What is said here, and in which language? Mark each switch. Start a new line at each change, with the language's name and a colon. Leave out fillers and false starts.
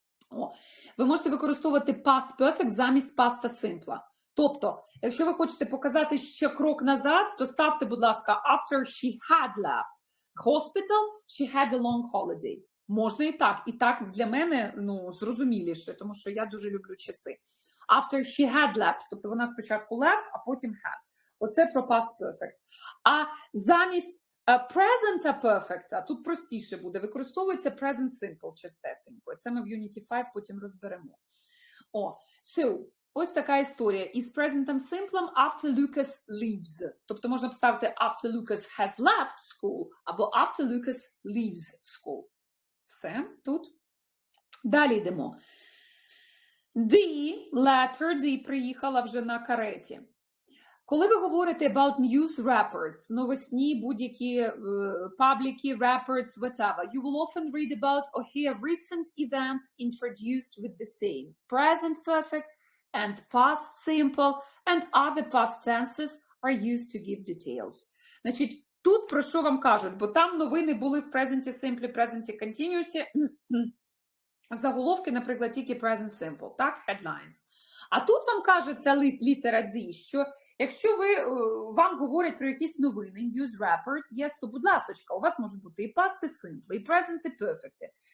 Ukrainian: О, ви можете використовувати past perfect замість past simple. Тобто, якщо ви хочете показати ще крок назад, то ставте, будь ласка,
English: after she had left hospital, she had a long holiday.
Ukrainian: Можна і так для мене, ну, зрозуміліше, тому що я дуже люблю часи.
English: After she had left,
Ukrainian: тобто вона спочатку
English: left, а потім had.
Ukrainian: Оце про past perfect. А замість present perfect, тут простіше буде, використовується present simple частесенько. Це ми в Unity 5 потім розберемо. So, ось така історія.
English: Із present simple after Lucas leaves.
Ukrainian: Тобто можна поставити
English: after Lucas has left school або after Lucas leaves school.
Ukrainian: Все, тут. Далі йдемо. D приїхала вже на кареті.
English: Коли ви говорите about news reports,
Ukrainian: новосні, будь-які пабліки,
English: reports, whatever, you will often read about or hear recent events introduced with the same present perfect and past simple and other past tenses are used to give details.
Ukrainian: Значить, тут про що вам кажуть, бо там новини були в present simple, present continuous, заголовки, наприклад, тільки present simple, так, headlines. А тут вам каже ця літера D, що якщо вам говорять про якісь новини, news report, yes, то, будь ласочка, у вас можуть бути і past simple, і present і perfect.